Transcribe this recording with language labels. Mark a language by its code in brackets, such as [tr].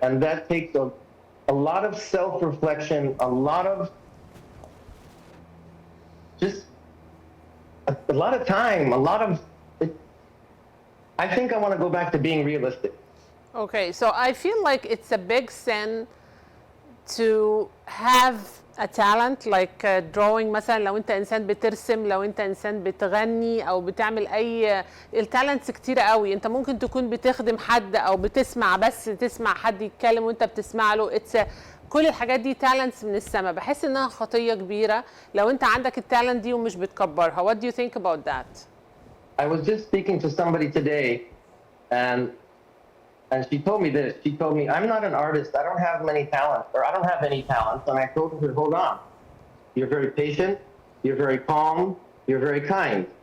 [en] And that takes a lot of self-reflection, a lot of just a lot of time, a lot of. I think I want to go back to being realistic. Okay, so I feel like it's a big sin to have a talent like drawing مثلا. [ar] لو انت انسان بترسم، لو انت انسان بتغني او بتعمل اي التالنتس كتيره قوي. انت ممكن تكون بتخدم حد او بتسمع، بس تسمع حد يتكلم وانت بتسمع له. كل الحاجات دي تالنتس من السما. بحس انها خطيه كبيره لو انت عندك التالنت دي ومش بتكبرها. [en] What do you think about that? I was just speaking to somebody today, and she told me this. She told me, I'm not an artist. I don't have many talents, or I don't have any talents. And I told her, hold on. You're very patient. You're very calm. You're very kind.